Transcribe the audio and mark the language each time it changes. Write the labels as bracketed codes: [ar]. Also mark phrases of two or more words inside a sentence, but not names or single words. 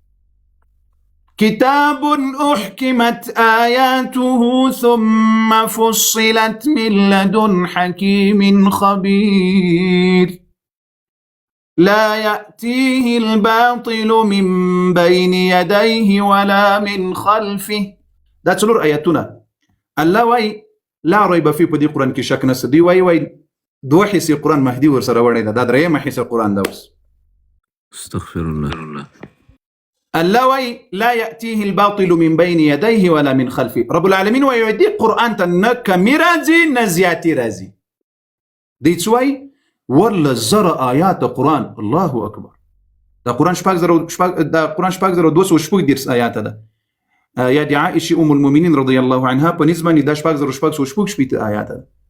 [ar] كتاب أحكمت آياته ثم فصلت من لدن حكيم خبير لا يأتيه الباطل من بين يديه ولا من خلفه. [ps] دا څلور آیاتونه الله وای [ar] لا ريب فيه [ps] په دې قرآن کې شک نشته. دی وای 2 حصې قرآن مهدي ورسره وړی ده، دا 3 حصه قرآن ده. اوس [ar] استغفر الله. الله وای لا يأتيه الباطل من بين يديه ولا من خلفه. رب العالمين [ps] وای دې قرآن ته نه کمی راځي نه زیاتې راځي. دی څه وای ولا زر آیات قرآن. [ar] الله اکبر. [ps] دا قرآن 4200 آیات ده. یا د عائشه [ar] ام المؤمنین رضی الله عنها [ps] په نسبت دا 4600 آیات ده.